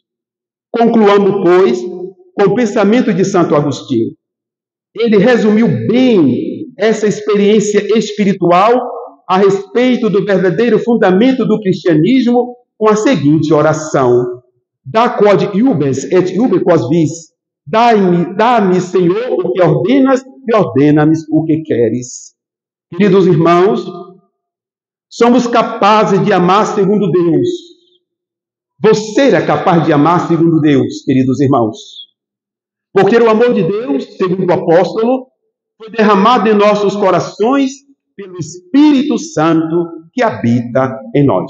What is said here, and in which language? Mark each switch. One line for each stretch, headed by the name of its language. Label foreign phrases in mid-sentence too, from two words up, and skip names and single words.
Portuguese: Concluamos, pois, com o pensamento de Santo Agostinho. Ele resumiu bem essa experiência espiritual a respeito do verdadeiro fundamento do cristianismo com a seguinte oração.
Latin: Da quod iubes et iube quos vis,
Portuguese: dá-me, Senhor, o que ordenas e ordena-me o que queres. Queridos irmãos, somos capazes de amar segundo Deus. Você é capaz de amar segundo Deus, queridos irmãos. Porque o amor de Deus, segundo o apóstolo, foi derramado em nossos corações pelo Espírito Santo que habita em nós.